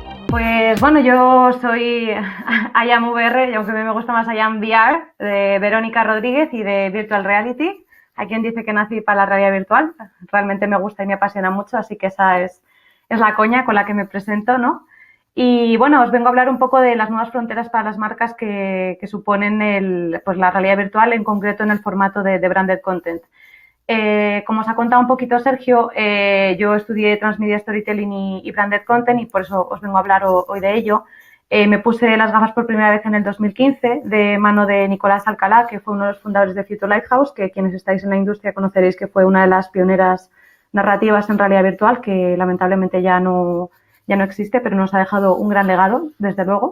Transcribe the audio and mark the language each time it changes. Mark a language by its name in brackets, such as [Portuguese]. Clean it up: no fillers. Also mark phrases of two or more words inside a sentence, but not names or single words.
[Spanish] Pues bueno, yo soy IamVR, y aunque a mí me gusta más IamVR, de Verónica Rodríguez y de [English] Virtual Reality. [Spanish] Hay quien dice que nací para la realidad virtual. Realmente me gusta y me apasiona mucho, así que esa es la coña con la que me presento, ¿no? Y bueno, os vengo a hablar un poco de las nuevas fronteras para las marcas que suponen pues la realidad virtual, en concreto en el formato de [English] branded content. [Spanish] Como os ha contado un poquito Sergio, yo estudié [English] Transmedia Storytelling [Spanish] y [English] Branded Content [Spanish] y por eso os vengo a hablar hoy de ello. Me puse las gafas por primera vez en el 2015 de mano de Nicolás Alcalá, que fue uno de los fundadores de Future Lighthouse, que quienes estáis en la industria conoceréis que fue una de las pioneras narrativas en realidad virtual, que lamentablemente ya no existe, pero nos ha dejado un gran legado, desde luego.